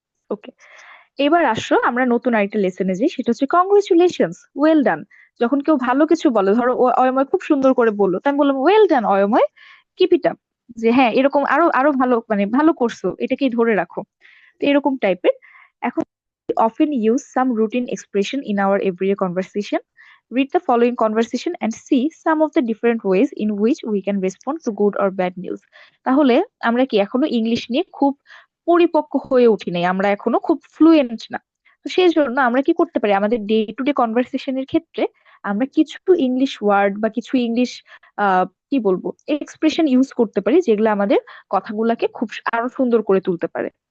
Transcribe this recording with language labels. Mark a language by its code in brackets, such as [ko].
[bn] ওকে, এবার আসো আমরা নতুন আরেকটা লেসনে যাই, সেটা হচ্ছে কংগ্রেচুলেশনস, ওয়েল ডান। যখন কেউ ভালো কিছু বলে, ধরো অয়ময় খুব সুন্দর করে বললো, তাই আমি বললাম well done অয়ময়, [en] keep it up, [bn] যে হ্যাঁ এরকম আরো আরো ভালো, মানে ভালো করছো, এটাকেই ধরে রাখো। তো এরকম টাইপের। [en] এখন often use some routine expression in our everyday conversation. Read the following conversation and see some of the different ways in which we can respond to good or bad news. [bn] তাহলে আমরা কি এখনো ইংলিশ নিয়ে খুব পরিপক্ক হয়ে উঠি নাই, আমরা এখনো খুব ফ্লুয়েন্ট না। তো সেই জন্য আমরা কি করতে পারি, আমাদের ডে টু ডে কনভারসেশনের ক্ষেত্রে আমরা কিছু ইংলিশ ওয়ার্ড বা কিছু ইংলিশ কি বলবো এক্সপ্রেশন ইউজ করতে পারি, যেগুলো আমাদের কথাগুলাকে খুব আরো সুন্দর করে তুলতে পারে।